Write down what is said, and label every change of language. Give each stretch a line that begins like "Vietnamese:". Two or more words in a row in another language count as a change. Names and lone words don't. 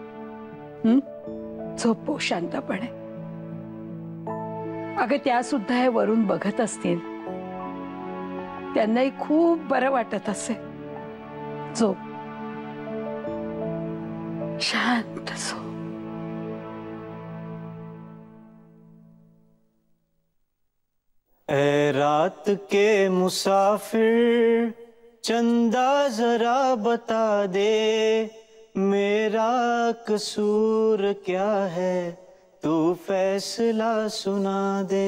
Marathi: झोपो शांतपणे. अगं त्या सुद्धा हे वरून बघत असतील, त्यांनाही खूप बरं वाटत असेल. झोप, शांत झोप.
Hindi: ए रात के मुसाफिर चंदा जरा बता दे, मेरा कसूर क्या है तू फैसला सुना दे.